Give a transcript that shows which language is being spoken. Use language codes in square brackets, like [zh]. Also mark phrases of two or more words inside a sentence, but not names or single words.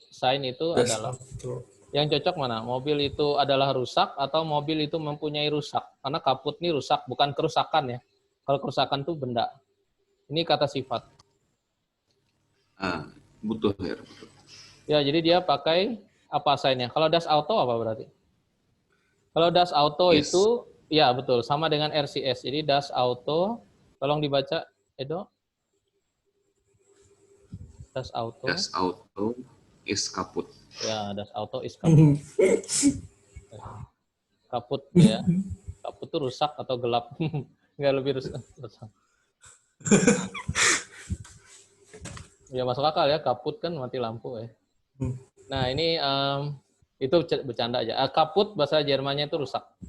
[id] Sein itu adalah. Yang cocok mana? Mobil itu adalah rusak atau mobil itu mempunyai rusak? Karena kaput ini rusak, bukan kerusakan ya. Kalau kerusakan itu benda. Ini kata sifat. Butuh, Her. Ya, jadi dia pakai apa sign-nya? Kalau [de] das auto [id] apa berarti? Kalau [de] das auto [id] Yes. itu, ya betul, sama dengan RCS. Jadi [de] das auto, [id] tolong dibaca, Edo. [de] Das auto. Das Auto is kaput. Ya, das Auto ist kaputt. Kaput ya. [id] Kaput itu rusak atau gelap. Nggak lebih rusak. Ya masuk akal ya, kaput kan mati lampu ya. Nah ini itu bercanda aja. Kaput bahasa Jermannya itu rusak.